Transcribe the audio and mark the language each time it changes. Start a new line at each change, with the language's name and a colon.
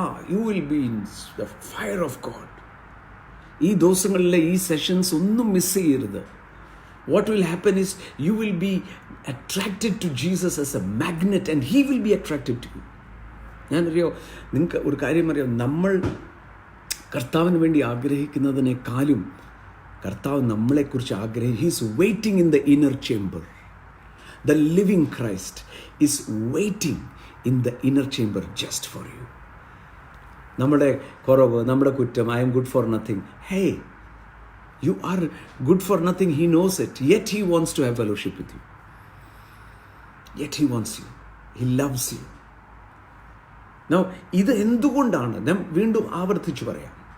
English: You will be in the fire of God.
Malayalam: ഈ ദിവസങ്ങളിലെ ഈ സെഷൻസ് ഒന്നും മിസ് ചെയ്യരുത്.
English: What will happen is you will be attracted to Jesus as a magnet and he will be attracted to you.
Malayalam: ഞാനറിയോ, നിങ്ങൾക്ക് ഒരു കാര്യം അറിയാം, നമ്മൾ കർത്താവിന് വേണ്ടി ആഗ്രഹിക്കുന്നതിനേക്കാളും കർത്താവ് നമ്മളെക്കുറിച്ച്
English: He's waiting in the inner chamber. The living Christ is waiting in the inner chamber just for you.
Malayalam: നമ്മുടെ കുറവ്, നമ്മുടെ കുറ്റം,
English: I am good for nothing. Hey, you are good for nothing. He knows it. Yet he wants to have fellowship with you. Yet he wants you. He loves you.
Malayalam: Now, ഇത് എന്തുകൊണ്ടാണ്? ഞാൻ വീണ്ടും ആവർത്തിച്ചു പറയാം.